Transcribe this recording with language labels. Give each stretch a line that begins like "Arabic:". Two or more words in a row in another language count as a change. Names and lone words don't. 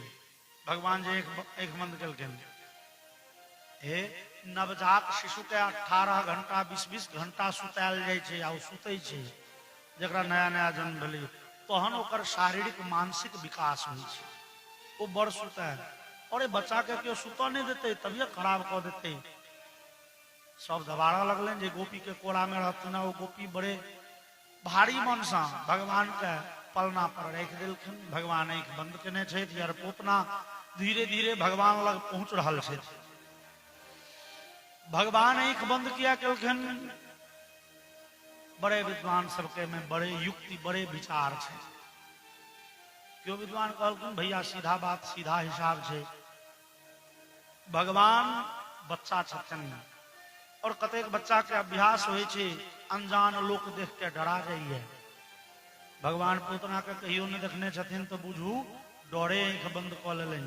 Maithili: भगवान जे एक बंद केलखिन, हे नवजात शिशु के 18 घंटा 20-20 घंटा सुतायल जाय छै आ सुतै छै। जकरा नया नया जन्म भेलै तहन ओकर शारीरिक मानसिक विकास होइ छै, ओ बड़ सुतै। और बच्चा के केओ सुत नहीं देते, तबियत खराब कर देते। सब दबाड़ा लगलन जे गोपी के कोरा में रहथिन। वो गोपी बड़े भारी मन से भगवान के पलना पर राख देलखिन। भगवान आंख बंद केने छथि और पूतना धीरे धीरे भगवान लग पहुंच रहल छथि। भगवान आंख बंद किया केलखिन। बड़े विद्वान सबके में बड़े युक्ति, बड़े विचार छे। क्यों विद्वान कहलखिन, भैया सीधा बात, सीधा हिसाब छे। भगवान बच्चा छथिन और कतेक बच्चा के अभ्यास होय छे, अनजान लोक देख के डरा जाइए। भगवान पूतना के कहियो नहीं देखने छथिन तो बुझू डरे आंख बंद क लेलनि।